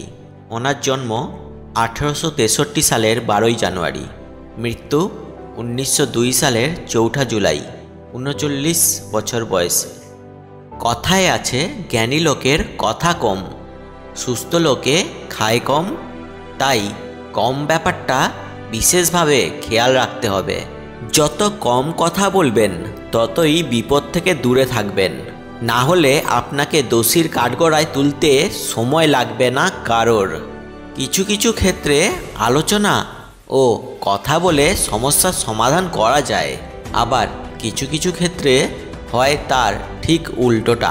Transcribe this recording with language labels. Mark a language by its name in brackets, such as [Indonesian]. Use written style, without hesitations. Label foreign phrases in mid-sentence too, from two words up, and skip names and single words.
[Bangla] ওনার জন্ম 1863 সালের 12 জানুয়ারি, মৃত্যু 1902 সালের 4 জুলাই, 39 বছর বয়সে। কথায় আছে জ্ঞানী লোকের কথা কম, সুস্থ লোকে খায় কম, তাই কম ব্যাপারটা বিশেষভাবে খেয়াল রাখতে হবে। যত কম কথা বলবেন ততই বিপদ থেকে দূরে থাকবেন, না হলে আপনাকে দোষীর কাঠগড়ায় তুলতে সময় লাগবে না কারোর। কিছু কিছু ক্ষেত্রে আলোচনা ও কথা বলে সমস্যার সমাধান করা যায়, আবার কিছু কিছু ক্ষেত্রে হয় তার ঠিক উল্টোটা।